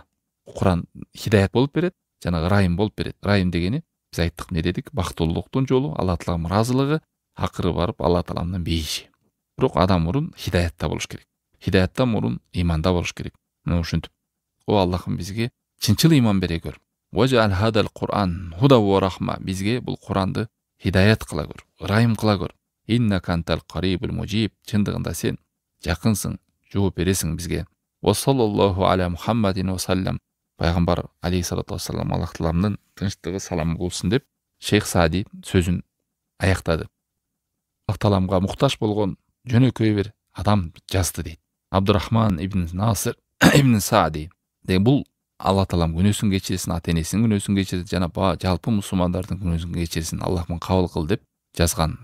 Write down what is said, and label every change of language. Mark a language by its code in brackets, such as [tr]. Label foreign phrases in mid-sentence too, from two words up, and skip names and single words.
[ky] Куран хидаят болуп берет, жана ырайым болуп берет. Ырайым дегени биз айттык, не дедик? Бактылуулуктун жолу, Алла тааланын ыраазылыгы, акыры барып Алла тааланын бейиши. Бирок адам мурун хидаятта болуш керек. Хидаяттан мурун иманда болуш керек. Мына ушинтип о Аллахым бизге чынчыл иман бере көр. [ar] واجعل هذا القرآن هدى ورحمة. [ky] Бизге бул Куранды хидаят кыла көр, ырайым кыла көр. [ar] إنك أنت القريب المجيب. [ky] Чындыгында сен жакынсың, жооп бересиң бизге. [ar] وصلى الله على محمد وسلم. [ky] Пайгамбар [ar] عليه الصلاة والسلام [ky] Аллах тааланын тынчтыгы саламы болсун деп Шейх Саади сөзүн аяктады. Аллах тааламга муктаж болгон жөнөкөй бир адам жазды дейт. Абдурахман ибн Насир ибн Саади. Бул Алла таалам күнөөсүн кечирсин, ата энесинин күнөөсүн кечирсин, жана жалпы мусулмандардын күнөөсүн кечирсин, Аллахман кабыл кыл деп жазган.